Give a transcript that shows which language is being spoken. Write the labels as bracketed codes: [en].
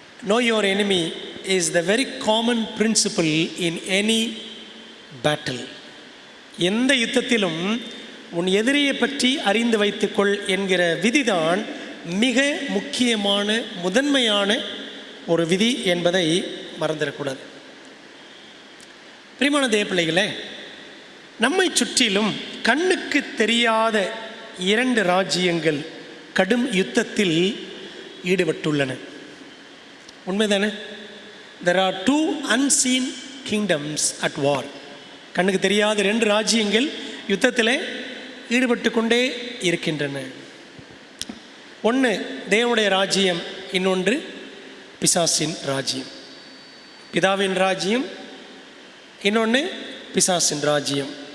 [en] Know your enemy is the very common principle in any battle. [ta] எந்த யுத்தத்திலும் உன் எதிரியை பற்றி அறிந்து வைத்துக்கொள் என்கிற விதிதான் மிக முக்கியமான, முதன்மையான ஒரு விதி என்பதை மறந்துடக்கூடாது. பிரியமான தேவ பிள்ளைகளே, நம்மை சுற்றிலும் கண்ணுக்கு தெரியாத 2 ராஜ்யங்கள் கடும் யுத்தத்தில் ஈடுபட்டுள்ளன. உண்மைதானே? [en] There are 2 unseen kingdoms at war. [ta] கண்ணுக்கு தெரியாத 2 ராஜ்யங்கள் யுத்தத்தில் ஈடுபட்டு கொண்டே இருக்கின்றன. ஒன்று தேவனுடைய ராஜ்யம், இன்னொன்று பிசாசின் ராஜ்யம். பிதாவின் ராஜ்யம், இன்னொன்று பிசாசின் ராஜ்யம்.